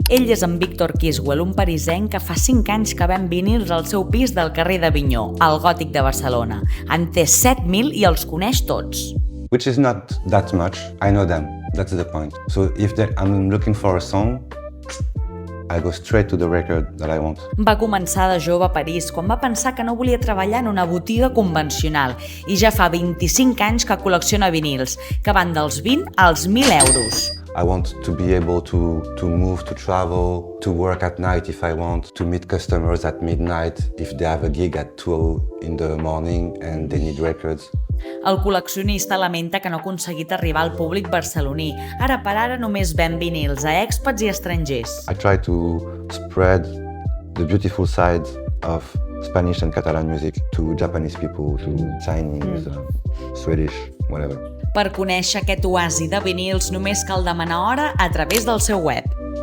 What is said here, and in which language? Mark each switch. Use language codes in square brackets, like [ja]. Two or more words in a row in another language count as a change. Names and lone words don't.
[ca] Ell és en Víctor Kiswell, un parisenc que fa 5 anys que ven vinils al seu pis del carrer d'Avinyó, al Gòtic de Barcelona. En té 7.000 i els coneix tots. [en] Which is not that much. I know them. That's the point. So if I'm looking for a song, I go straight to the record that I want. [ca] Va començar de jove a París quan va pensar que no volia treballar en una botiga convencional i ja fa 25 anys que col·lecciona vinils, que van dels 20 als 1.000 euros. [en] I want to be able to move, to travel, to work at night if I want, to meet customers at midnight if they have a gig at 2 in the morning and they need records. [ca] El col·leccionista lamenta que no ha aconseguit arribar al públic barceloní. Ara per ara només ven vinils a expats i estrangers. [en] I try to spread the beautiful side of Spanish and Catalan music to Japanese people, to Chinese, Swedish, whatever. [ca] Per conèixer aquest oasi de vinils només cal demanar hora a través del seu web.